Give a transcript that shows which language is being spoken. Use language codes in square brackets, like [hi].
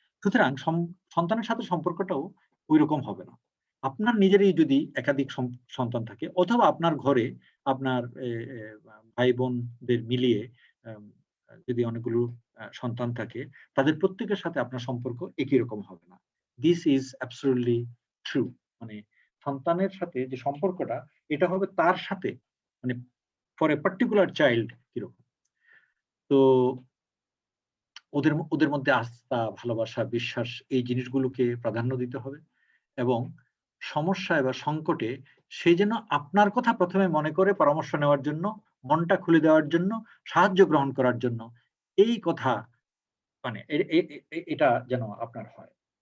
[bn] সুতরাং সন্তানের সাথে সম্পর্কটাও ঐরকম হবে না। আপনার নিজেরই যদি একাধিক সন্তান থাকে অথবা আপনার ঘরে আপনার এ এ ভাই-বোনদের মিলিয়ে আম যদি অনেকগুলো সন্তান থাকে, তাদের প্রত্যেকের সাথে আপনার সম্পর্ক একই রকম হবে না। [en] This is absolutely true. [bn] মানে সন্তানের সাথে যে সম্পর্কটা, এটা হবে তার সাথে, মানে [en] for a particular child [bn] কিরকম। তো ওদের ওদের মধ্যে আস্থা, ভালোবাসা, বিশ্বাস এই জিনিসগুলোকে প্রাধান্য দিতে হবে এবং সমস্যায় বা সংকটে সে যেন আপনার কথা ১ম এ মনে করে পরামর্শ নেওয়ার জন্য, মনটা খুলে দেওয়ার জন্য, সাহায্য গ্রহণ করার জন্য এই কথা, মানে এ এ এ এটা যেন আপনার হয়।